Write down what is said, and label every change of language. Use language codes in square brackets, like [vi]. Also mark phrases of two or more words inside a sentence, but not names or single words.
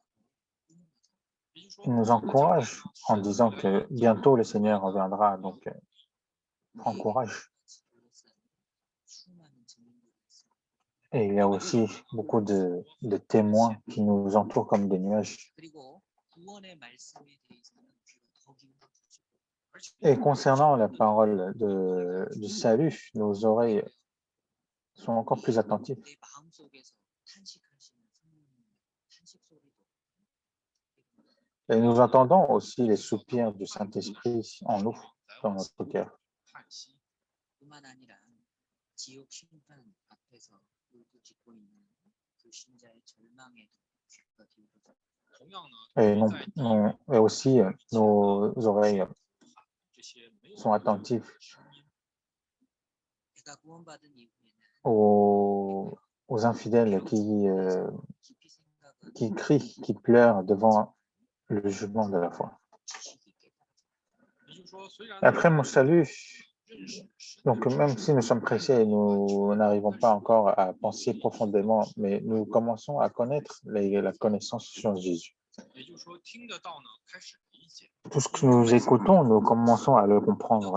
[fr] Il nous encourage en disant que bientôt le Seigneur reviendra, donc prends courage. [ko] 수많은 증인들이 있어요. [fr] Et il y a aussi beaucoup de témoins qui nous entourent comme des nuages. [ko] 그리고 구원의 말씀에 대해서는 귀가 더 기울여 주시고 [fr] Et concernant la parole du salut, nos oreilles sont encore plus attentives. [ko] 내 마음속에서 탄식하시는 성령님의 탄식 소리도 [fr] Et nous entendons aussi les soupirs du Saint-Esprit en nous, dans notre cœur. [ko] 뿐만 아니라 지옥 심판 앞에서 울부짖고 있는 그 신자의 절망에도 귀가 기울어져 [fr] Et aussi, nos oreilles sont attentives [ko] 내가 구원받은 이후에는 [fr] aux infidèles [ko] 깊이 생각하고 [fr] qui crient, qui pleurent devant le jugement de la foi. [ko] 깊이 깨달아 [fr] Après mon salut, donc même si nous sommes pressés, nous n'arrivons pas encore à penser profondément, mais nous commençons à connaître la connaissance sur Jésus. Tout ce que nous écoutons, nous commençons à le comprendre.